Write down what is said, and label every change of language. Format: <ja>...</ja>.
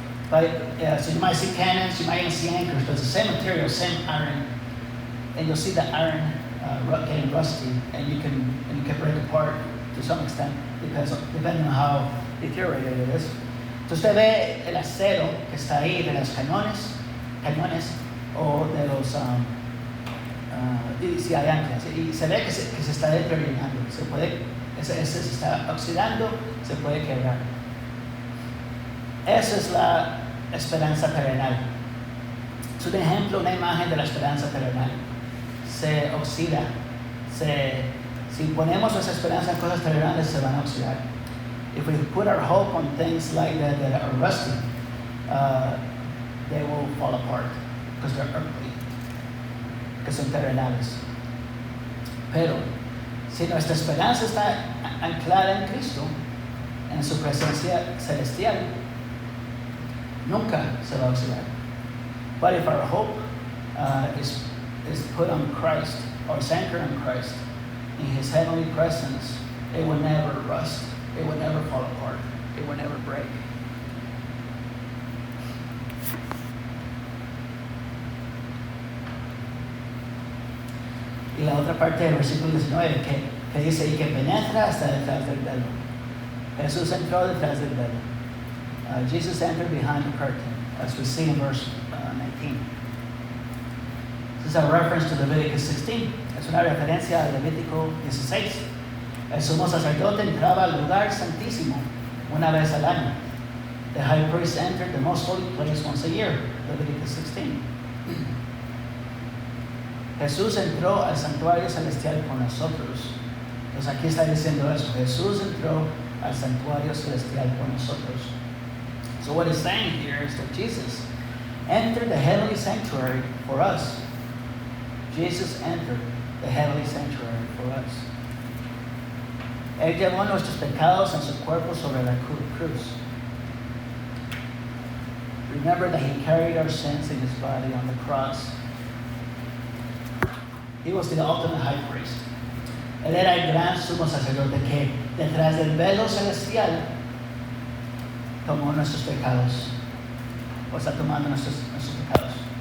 <en>But, so you might see cannons, you might even see anchors, but it's the same material, same iron, and you'll see the iron getting rusty, and you can break apart to some extent, depending on how deteriorated it is.</en> <es>Entonces usted ve el acero que está ahí de los cañones o de los y si hay anclas, y se ve que se está deteriorando, se está oxidando, se puede quebrar. Esa es la esperanza terrenal. Es un ejemplo, una imagen de la esperanza terrenal. Se oxida. Si ponemos nuestra esperanza en cosas terrenales, se van a oxidar.</es> <en>If we put our hope on things like that are rusty, they will fall apart because they're earthly,</en> <es>que son terrenales. Pero si nuestra esperanza está anclada en Cristo, en su presencia celestial, nunca se va a oxidar.</es> <en>But if our hope is put on Christ, or is anchored on Christ, in His heavenly presence, it will never rust. It will never fall apart. It will never break.</en> <es>Y la otra parte del versículo 19 que dice, y que penetra hasta detrás del velo. Jesús entró detrás del velo.</es> <en>Jesus entered behind the curtain, as we see in verse 19. This is a reference to Leviticus 16.</en> <es>Es una referencia a Levítico 16. El sumo sacerdote entraba al lugar santísimo una vez al año.</es> <en>The high priest entered the most holy place once a year, Leviticus 16.</en> <es>Jesús entró al santuario celestial con nosotros. Entonces aquí está diciendo eso. Jesús entró al santuario celestial con nosotros.</es> <en>So what he's saying here is that Jesus entered the heavenly sanctuary for us. Jesus entered the heavenly sanctuary for us.</en> <es>Él llevó nuestros pecados en su cuerpo sobre la cruz.</es> <en>Remember that he carried our sins in his body on the cross. He was the ultimate high priest.</en> <es>Él era el gran sumo sacerdote que detrás del velo celestial tomó nuestros pecados. O está tomando nuestros pecados.</es>